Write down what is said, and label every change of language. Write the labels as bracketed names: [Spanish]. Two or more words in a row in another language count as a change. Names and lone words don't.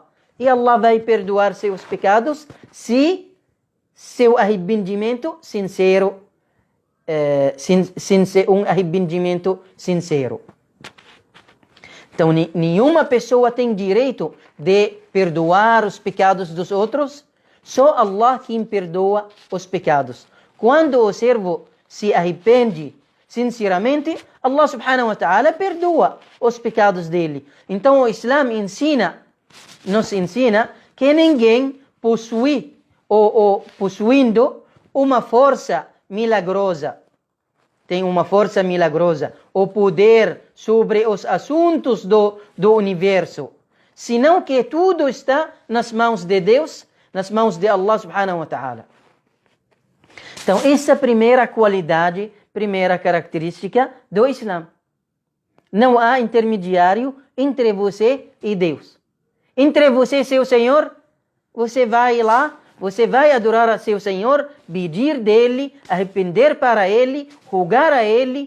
[Portuguese] E Allah vai perdoar seus pecados se seu arrependimento sincero, um arrependimento sincero. Então, nenhuma pessoa tem direito de perdoar os pecados dos outros, só Allah quem perdoa os pecados. Quando o servo se arrepende sinceramente, Allah [Arabic] سبحانه وتعالى [Portuguese] perdoa os pecados dele. Então, o Islã nos ensina que ninguém possui ou possuindo uma força milagrosa, tem uma força milagrosa, o poder sobre os assuntos do universo, senão que tudo está nas mãos de Deus, nas mãos de Allah [Arabic] سبحانه وتعالى. [Portuguese] Então, essa primeira qualidade, primeira característica do Islã. Não há intermediário entre você e Deus. Entre você e seu Senhor, você vai lá, você vai adorar a seu Senhor, pedir dele, arrepender para ele, rogar a ele.